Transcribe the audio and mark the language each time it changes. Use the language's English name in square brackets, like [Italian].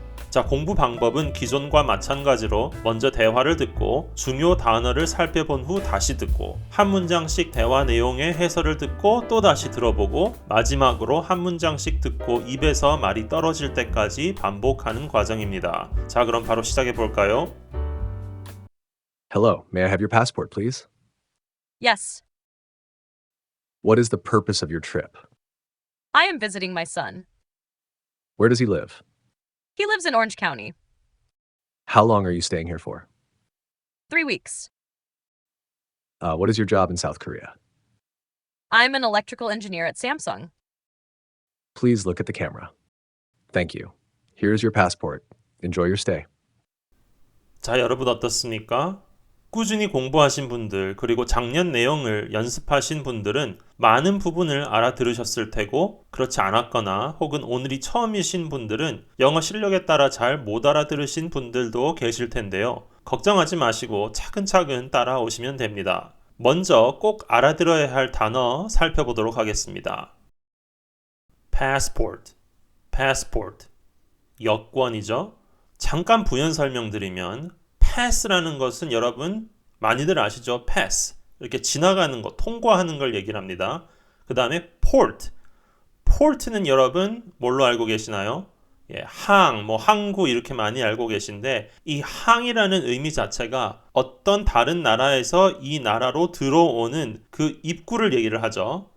[Korean] 자, 공부 방법은 기존과 마찬가지로 먼저 대화를 듣고 중요 단어를 살펴본 후 다시 듣고 한 문장씩 대화 내용의 해설을 듣고 또 다시 들어보고 마지막으로 한 문장씩 듣고 입에서 말이 떨어질 때까지 반복하는 과정입니다. 자, 그럼 바로 시작해 볼까요? [English] Hello, may I have your passport, please? Yes, What is the purpose of your trip? I am visiting my son. Where does he live? He lives in Orange County. How long are you staying here for? 3 weeks. What is your job in South Korea? I'm an electrical engineer at Samsung. Please look at the camera. Thank you. Here is your passport. Enjoy your stay. [Korean] 자, 여러분 어떻습니까? 꾸준히 공부하신 분들 그리고 작년 내용을 연습하신 분들은 많은 부분을 알아들으셨을 테고 그렇지 않았거나 혹은 오늘이 처음이신 분들은 영어 실력에 따라 잘 못 알아들으신 분들도 계실 텐데요. 걱정하지 마시고 차근차근 따라오시면 됩니다. 먼저 꼭 알아들어야 할 단어 살펴보도록 하겠습니다. [English] passport, passport, 여권이죠. [Korean] 잠깐 부연 설명드리면 pass라는 것은 여러분 많이들 아시죠? [English] pass. [Korean] 이렇게 지나가는 것, 통과하는 걸 얘기를 합니다. 그 다음에 port. port는 여러분 뭘로 알고 계시나요? 예, 항, 항구 이렇게 많이 알고 계신데 이 항이라는 의미 자체가 어떤 다른 나라에서 이 나라로 들어오는 그 입구를 얘기를 하죠.